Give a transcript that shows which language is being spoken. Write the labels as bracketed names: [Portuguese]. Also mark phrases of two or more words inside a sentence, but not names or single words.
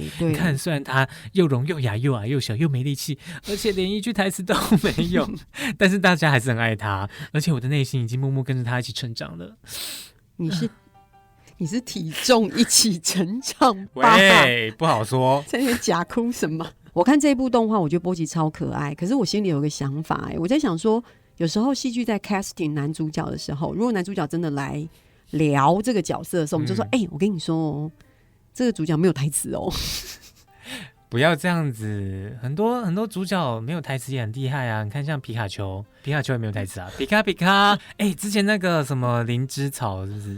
[Chinese] 對。你看，雖然他又聾又啞又矮又小又沒力氣，而且連一句台詞都沒有，但是大家還是很愛他，而且我的內心已經默默跟着他一起成長了。你是體重一起成長吧？喂，不好說。在那邊假哭什麼？我看這部動畫，我覺得波吉超可愛，可是我心裡有個想法，我在想說，有時候戲劇在 casting 男主角的時候，如果男主角真的來聊这个角色的时候，我们就说，我跟你说哦，这个主角没有台词哦。不要这样子，很多主角没有台词也很厉害啊！你看像皮卡丘也没有台词啊，皮卡，之前那个什么灵芝草是不是？